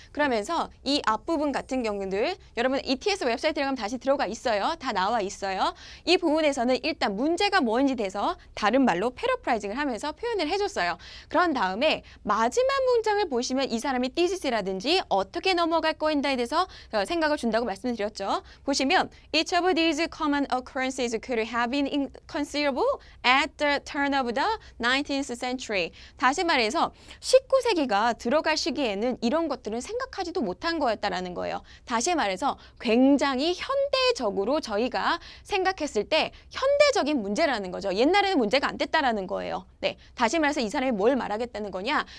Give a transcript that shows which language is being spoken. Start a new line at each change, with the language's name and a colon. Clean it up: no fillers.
Korean: 그러면서 이 앞부분 같은 경우들 여러분 ETS 웹사이트에 가면 다시 들어가 있어요. 다 나와 있어요. 이 부분에서는 일단 문제가 뭔지 돼서 다른 말로 paraphrasing을 하면서 표현을 해줬어요. 그런 다음에 마지막 문장을 보시면 이 사람이 thesis,라든지 어떻게 넘어갈 거인다에 대해서 생각을 준다고 말씀드렸죠. 보시면
English: each of these common occurrences could have been inconceivable at the turn of the 19th century.
Korean: 다시 말해서 19세기가 들어갈 시기에는 이런 것들은 생각하지도 못한 거였다라는 거예요. 다시 말해서 굉장히 현대적으로 저희가 생각했을 때 현대적인 문제라는 거죠. 옛날에는 문제가 안 됐다라는 거예요. 네, 다시 말해서 이 사람이 뭘 말하겠다는 거냐?